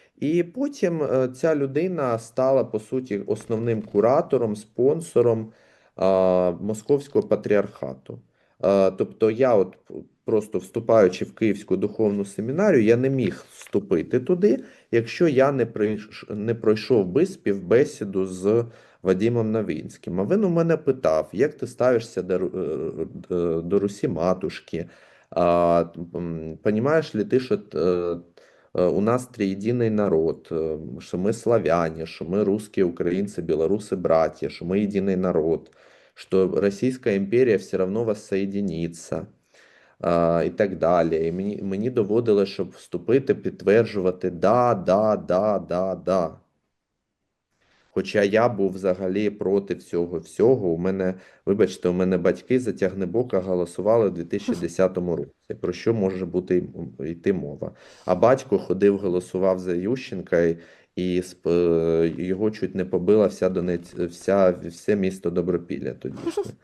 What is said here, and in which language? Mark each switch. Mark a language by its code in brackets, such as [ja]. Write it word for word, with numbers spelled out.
[uk] І потім е, ця людина стала, по суті, основним куратором, спонсором а, Московського патріархату. Е, тобто я от п- просто вступаючи в Київську духовну семінарію, я не міг вступити туди, якщо я не прийш... не пройшов би співбесіду з Вадимом Новинським. А він у мене питав, як ти ставишся до, Ру- е, е, до Русі Матушки, а, [ru] т- м, понимаешь ли ты, что т- э, э, у нас триединый народ, э, что мы славяне, что мы русские, украинцы, белорусы, братья, что мы единый народ, что Российская империя все равно воссоединится, [uk] а, і так далі. І мені, мені доводилось, щоб вступити, підтверджувати да, да, да, да, да. Хоча я був взагалі проти всього всього. У мене, вибачте, у мене батьки за Тягнебока голосували в дві тисячі десятому році. Про що може бути й- йти мова? А батько ходив, голосував за Ющенка, і, і сп- е, його чуть не побила вся Донець, вся, все місто Добропілля тодішнє.